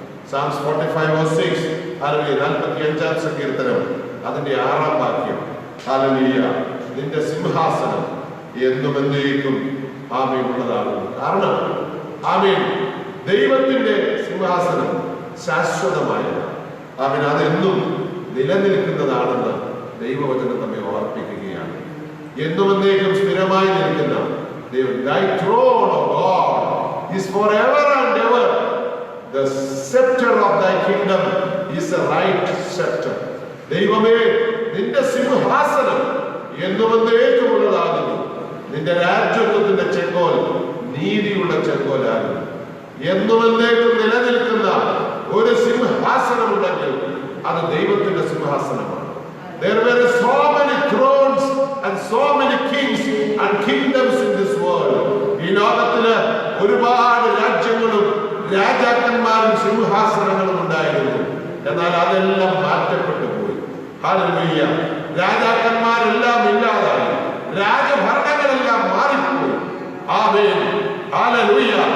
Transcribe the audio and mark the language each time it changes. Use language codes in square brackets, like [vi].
[ml] Psalms 45:6, hallelujah. 45-ാം സങ്കീർത്തനം അതിന്റെ 6-ാം വാക്യം, ഹല്ലേലൂയ, നിന്റെ സിംഹാസനം എന്നും എന്നേക്കും ആമേൻ ഉള്ളതാകും. കാരണം ആമേൻ ദൈവത്തിന്റെ സിംഹാസനം ശാശ്വതമായത്, ആമേൻ, അതെന്നും നിലനിൽക്കുന്നതാണെന്ന് ദൈവവചനം നമ്മെ ഓർപ്പിക്കുകയാണ്. എന്നും എന്നേക്കും സ്ഥിരമായി നിൽക്കുന്ന ദൈവം, [en] thy throne, O God, is forever and ever. The scepter of thy kingdom is a right scepter. [ml] ദൈവമേ, നിന്റെ സിംഹാസനം എന്നും എന്നേക്കും ഉള്ളതാകുന്നു. നിന്റെ രാജ്യത്വത്തിന്റെ ചെങ്കോൽ നീതിയുള്ള ചെങ്കോലാകുന്നു. എന്നും എന്നേക്കും നിലനിൽക്കുന്ന ഒരു സിംഹാസനം ഉണ്ടെങ്കിൽ അത് ദൈവത്തിന്റെ സിംഹാസനമാണ്. [en] There were so many thrones and so many kings and kingdoms in this world. [ml] ഈ ലോകത്തില് ഒരുപാട് രാജ്യങ്ങളും രാജാക്കന്മാരും സിംഹാസനങ്ങളും ഉണ്ടായിരുന്നു. എന്നാൽ അതെല്ലാം മാറ്റപ്പെട്ടു പോയി. ഹല്ലേലൂയ. രാജാക്കന്മാരെല്ലാം ഇല്ലാതായി, രാജഭരണങ്ങളെല്ലാം മാറിപ്പോയി. ആമേൻ. ഹല്ലേലൂയ.